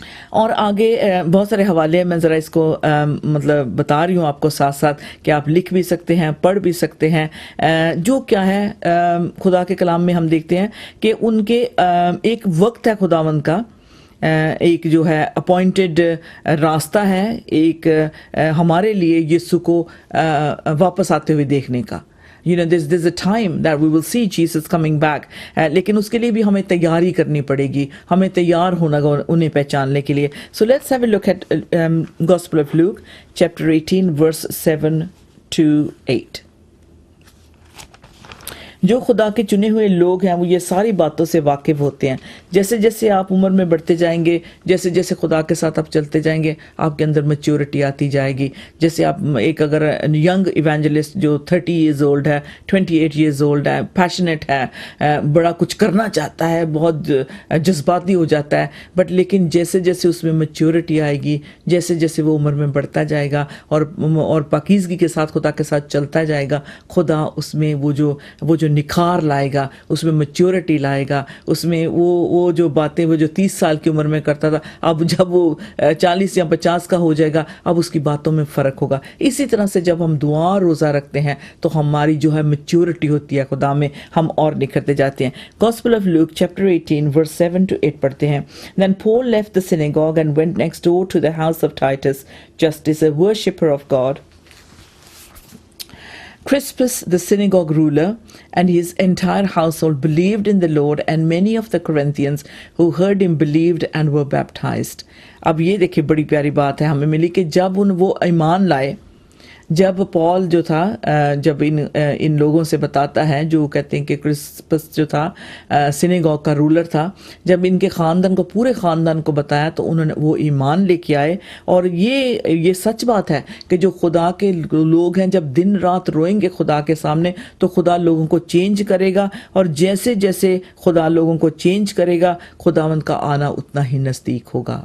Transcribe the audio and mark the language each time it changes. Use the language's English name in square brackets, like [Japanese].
[Urdu] اور آگے بہت سارے حوالے ہیں, میں ذرا اس کو مطلب بتا رہی ہوں آپ کو ساتھ ساتھ کہ آپ لکھ بھی سکتے ہیں, پڑھ بھی سکتے ہیں. جو کیا ہے خدا کے کلام میں ہم دیکھتے ہیں کہ ان کے ایک وقت ہے خداوند کا, ایک جو ہے اپوائنٹڈ راستہ ہے ایک ہمارے لیے یسوع کو واپس آتے ہوئے دیکھنے کا. [English] there's a time that we will see Jesus coming back. [Urdu] لیکن اس کے لیے بھی ہمیں تیاری کرنی پڑے گی, ہمیں تیار ہونا گا انہیں پہچاننے کے لیے. [English] So let's have a look at Gospel of Luke chapter 18 verse 7 to 8. [Urdu] جو خدا کے چنے ہوئے لوگ ہیں وہ یہ ساری باتوں سے واقف ہوتے ہیں. جیسے جیسے آپ عمر میں بڑھتے جائیں گے, جیسے جیسے خدا کے ساتھ آپ چلتے جائیں گے, آپ کے اندر میچورٹی آتی جائے گی. جیسے آپ ایک اگر ینگ ایونجلسٹ جو 30 ایئرز اولڈ ہے, 28 ایئرز اولڈ ہے, پیشنیٹ ہے, بڑا کچھ کرنا چاہتا ہے, بہت جذباتی ہو جاتا ہے, بٹ لیکن جیسے جیسے اس میں میچورٹی آئے گی, جیسے جیسے وہ عمر میں بڑھتا جائے گا اور پاکیزگی کے ساتھ خدا کے ساتھ چلتا جائے گا, خدا اس میں وہ جو نکھار لائے گا, اس میں میچورٹی لائے گا, اس میں وہ جو باتیں وہ جو 30 سال کی عمر میں کرتا تھا, اب جب وہ 40 یا 50 کا ہو جائے گا, اب اس کی باتوں میں فرق ہوگا. اسی طرح سے جب ہم دعا روزہ رکھتے ہیں تو ہماری جو ہے میچورٹی ہوتی ہے خدا میں, ہم اور نکھرتے جاتے ہیں. [English] Gospel of Luke chapter 18 verse 7 to 8 [Urdu] پڑھتے ہیں. [English] Then Paul left the synagogue and went next door to the house of Titus, Justus, a worshipper of God. Crispus, the synagogue ruler, and his entire household believed in the Lord, and many of the Corinthians who heard him believed and were baptized. [Urdu] اب یہ دیکھیں بڑی پیاری بات ہے ہمیں ملی کہ جب وہ ایمان لائے, جب پال جو تھا جب ان لوگوں سے بتاتا ہے جو کہتے ہیں کہ کرسپس جو تھا سینیگوگ کا رولر تھا، جب ان کے خاندان کو پورے خاندان کو بتایا تو انہوں نے وہ ایمان لے کے آئے. اور یہ سچ بات ہے کہ جو خدا کے لوگ ہیں جب دن رات روئیں گے خدا کے سامنے تو خدا لوگوں کو چینج کرے گا، اور جیسے جیسے خدا لوگوں کو چینج کرے گا خداوند کا آنا اتنا ہی نزدیک ہوگا.